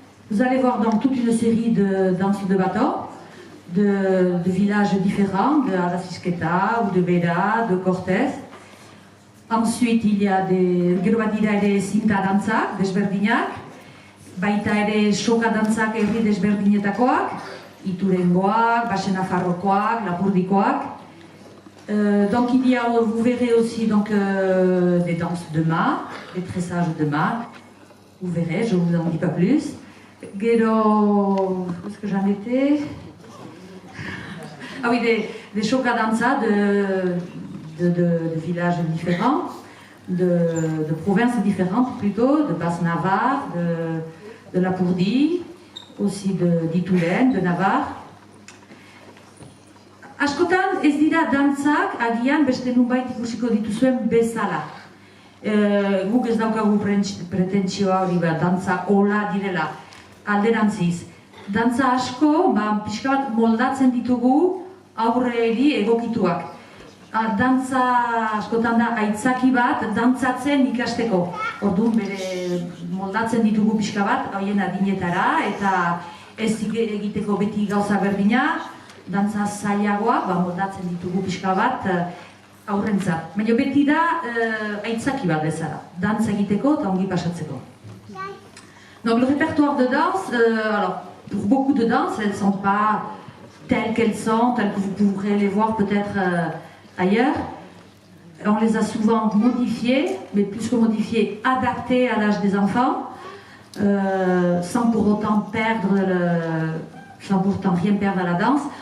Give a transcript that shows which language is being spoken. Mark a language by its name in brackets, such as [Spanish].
[French] Vous allez voir donc toute une série de danses de bateau, de villages différents, de Abasisketa ou de Bera, de Cortes. Ensuite, il y a des [Basque] gero bat dira ere zinta dantzak, desberdinak, baita ere soka dantzak herri desberdinetakoak, Iturengoak, Basenafarrokoak, Lapurdikoak. [French] Donc il y a, vous verrez aussi donc, des danses de mât, des tressages de mât. Vous verrez, je ne vous en dis pas plus. Gero, où est-ce que j'en étais? Ah oui, des soka danza de villages différents, de provinces différentes plutôt, de Basse-Navarre, de Lapurdie, aussi d'Ituren, de Navarre. [Basque] Askotan ez dira dantzak agian beste nunbait ikusiko dituzuen bezala. Guk ez daukagu pretentsioa hori bat, dantza hola direla, alderantziz. Dantza asko, pixka bat moldatzen ditugu aurreri egokituak. Dantza askotan da aitzaki bat dantzatzen ikasteko. Orduan bere moldatzen ditugu pixka bat, horien adinetara, eta ez egiteko beti gauza berdina, dantza zailagoa, moldatzen ditugu pixka bat aurrentzat. Baina beti da aitzaki bat bezala, dantza egiteko eta ongi pasatzeko. [French] Donc le répertoire de danse, alors pour beaucoup de danses, elles ne sont pas telles qu'elles sont, telles que vous pourrez les voir peut-être ailleurs. On les a souvent modifiées, mais plus que modifiées, adaptées à l'âge des enfants, sans pour autant rien perdre à la danse.